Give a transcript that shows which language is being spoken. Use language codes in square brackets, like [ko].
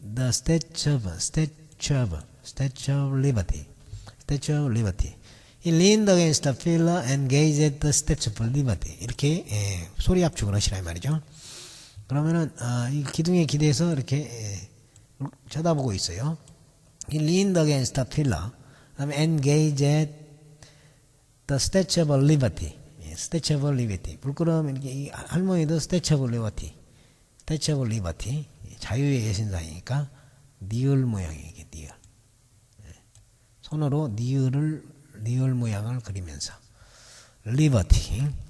[en] statue of liberty he leaned against the pillar and gazed the statue of liberty [ko] 이렇게 소리 압축을 하시라 이 말이죠. 그러면은 이 기둥에 기대서 이렇게 쳐다보고 있어요. [en] He leaned against the pillar. [ko] 그다음에 [en] engaged the statue of liberty. statue of liberty. [ko] 물끄러미 이렇게 이 할머니도 [en] statue of liberty. [ko] 자유의 여신상이니까 니을 모양이에요. 이게 니을. 손으로 니을 모양을 그리면서 liberty.